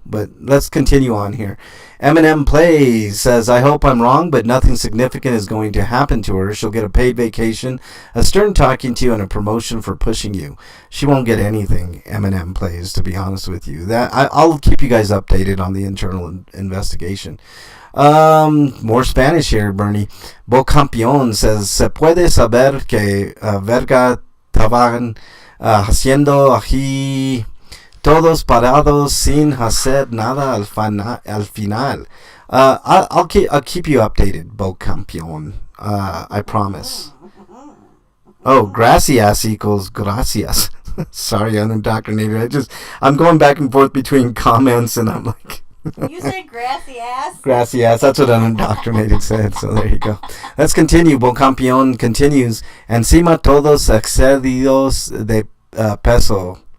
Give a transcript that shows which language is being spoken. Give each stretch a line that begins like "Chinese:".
English: But let's continue on here. Eminem Plays says, I hope I'm wrong, but nothing significant is going to happen to her. She'll get a paid vacation, a stern talking to you, and a promotion for pushing you. She won't get anything, Eminem Plays, to be honest with you. I'll keep you guys updated on the internal investigation. More Spanish here, Bernie.
Spanish: Bo Campeón says, Se puede saber que verga estaban haciendo aquí todos parados sin hacer nada al final.
English: I'll keep you updated, Bo Campeón. I promise. Oh, gracias equals gracias. Sorry, I'm indoctrinated. I'm going back and forth between comments, and I'm like... You said grassy ass? Grassy ass. That's what an indoctrinated said. So there you go. Let's continue. Bon Campeón continues.
Spanish: Encima todos excedidos de peso.